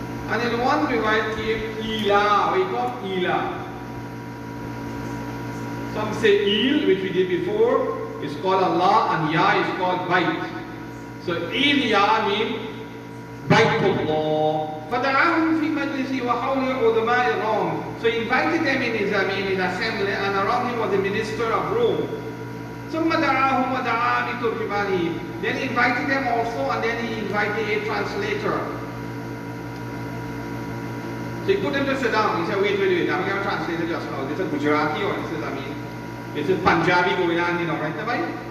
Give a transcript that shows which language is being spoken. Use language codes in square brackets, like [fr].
[en] And in one riwayat came Ila, we call Ila. Some say Il, which we did before, is called Allah, and Ya is called Bait. So Ilya means Baitullah. [ar] فَدَعَاهُمْ فِي مَجْلِسِهِ وَحَوْلِ عُلَمَاءِ Rome. [en] So he invited them in his assembly, and around him was the minister of Rome. [ar] ثُمَّ دَعَاهُمْ وَدَعَا بِتُرْجِمَانِهِ. [en] Then he invited them also, and then he invited a translator. So he put them to sit down. He said, wait, I'm going to translate it just now. This is Gujarati, or this is, this is Punjabi going on, right?